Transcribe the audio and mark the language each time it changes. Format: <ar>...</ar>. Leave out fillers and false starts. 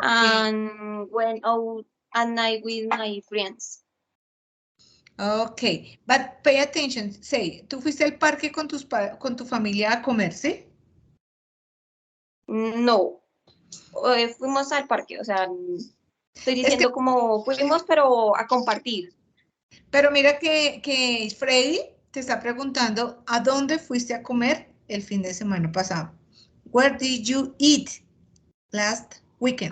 <en>And went out at night with my friends. Ok, but pay attention.</en> <es>Say, ¿tú fuiste al parque con tu familia a comer, sí? No. fuimos al parque, o sea, estoy Es diciendo que, como fuimos, pero a compartir. pero mira que Freddy te está preguntando, ¿a dónde fuiste a comer el fin de semana pasado?</es> <en>Where did you eat last weekend?</en>